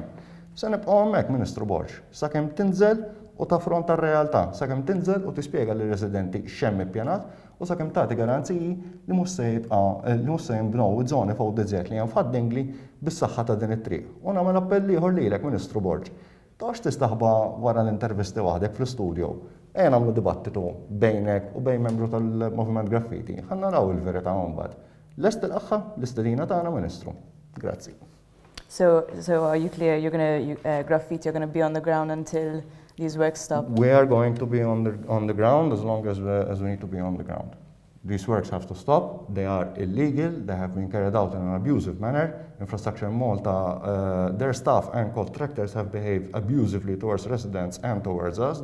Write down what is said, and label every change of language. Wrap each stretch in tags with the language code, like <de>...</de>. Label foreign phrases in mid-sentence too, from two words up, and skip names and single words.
<mt>Se nibqgħu hemmhekk, Ministru Borġ, sakemm tinżel u taffronta r-realtà, sakemm tinżel u tispjega lir-residenti x'hemm ippjanat u sakemm tagħti garanziji li mhux se jinbnew żoni fuq diżert li hemm f'Ħaddingli bis-saħħa ta' din it-triq. U nagħmel appell ieħor lilek, Ministru Borġ. Tax tistaħba wara l-intervisti waħdek fl-istudju. Ejja nagħmlu dibattitu bejnek u bejn membru tal-Moviment Graffitti. Ħanna naraw il-verità mbagħad. Lest il-aħħa l-istedina tagħna, Ministru. Grazzi.</mt> <en>So are you clear? You're going to Graffitti. You're going to be on the ground until these works stop. We are going to be on the ground as long as we need to be on the ground. These works have to stop. They are illegal. They have been carried out in an abusive manner. Infrastructure in Malta, their staff and contractors have behaved abusively towards residents and towards us.</en>